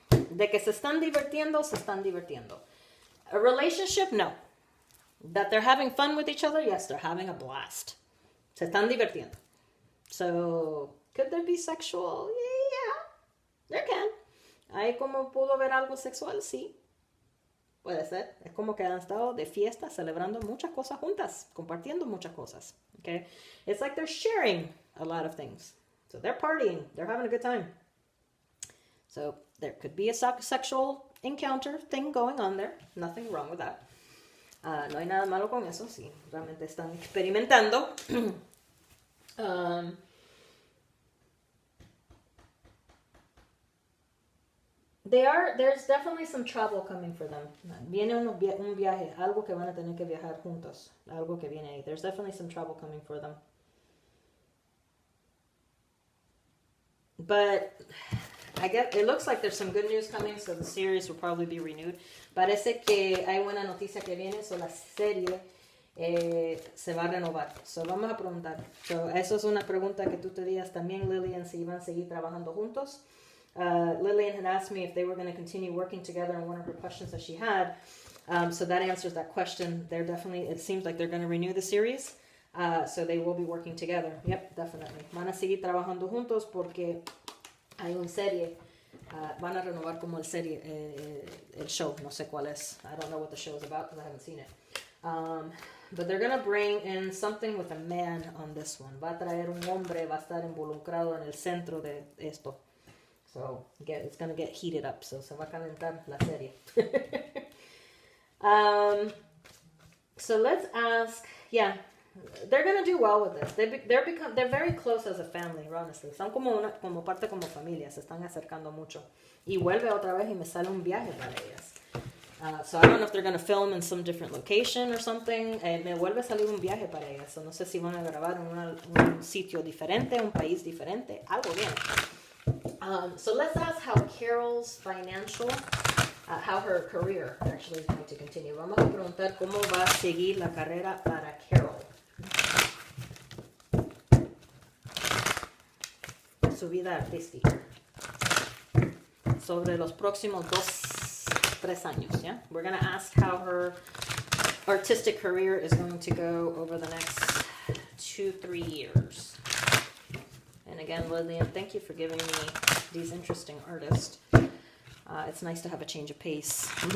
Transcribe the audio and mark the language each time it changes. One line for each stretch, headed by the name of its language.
Spanish: De que se están divirtiendo, se están divirtiendo.
English: A relationship, no. That they're having fun with each other, yes, they're having a blast.
Spanish: Se están divirtiendo.
English: So, could there be sexual? Yeah, there can.
Spanish: ¿Hay como pudo haber algo sexual? Sí. Puede ser. Es como que han estado de fiesta, celebrando muchas cosas juntas, compartiendo muchas cosas.
English: Okay? It's like they're sharing a lot of things. So they're partying. They're having a good time. So there could be a sexual encounter thing going on there. Nothing wrong with that.
Spanish: No hay nada malo con eso. Sí, realmente están experimentando.
English: There's definitely some trouble coming for them.
Spanish: Viene un viaje, algo que van a tener que viajar juntos. Algo que viene ahí.
English: There's definitely some trouble coming for them. But I guess it looks like there's some good news coming, so the series will probably be renewed.
Spanish: Parece que hay buena noticia que viene, so la serie se va a renovar. So vamos a preguntar. So eso es una pregunta que tú te digas también, Lillian, si iban a seguir trabajando juntos.
English: Lillian had asked me if they were going to continue working together in one of her questions that she had. So that answers that question. They're definitely, it seems like they're going to renew the series. So they will be working together. Yep, definitely.
Spanish: Van a seguir trabajando juntos porque hay una serie. Van a renovar como el serie, el show. No sé cuál es.
English: I don't know what the show is about because I haven't seen it. But they're going to bring in something with a man on this one.
Spanish: Va a traer un hombre, va a estar involucrado en el centro de esto.
English: So it's going to get heated up. So
Spanish: se va a calentar la serie.
English: So let's ask, yeah, they're going to do well with this. They're very close as a family, honestly.
Spanish: Son como parte como familia. Se están acercando mucho. Y vuelve otra vez y me sale un viaje para ellas.
English: So I don't know if they're going to film in some different location or something.
Spanish: Me vuelve a salir un viaje para ellas. So no sé si van a grabar en un sitio diferente, un país diferente. Algo bien.
English: So let's ask how Carol's financial, how her career actually is going to continue.
Spanish: Vamos a preguntar cómo va a seguir la carrera para Carol. Su vida artística. Sobre los próximos 2-3 años, yeah?
English: We're going to ask how her artistic career is going to go over the next 2-3 years. And again, Lillian, thank you for giving me these interesting artists. It's nice to have a change of pace.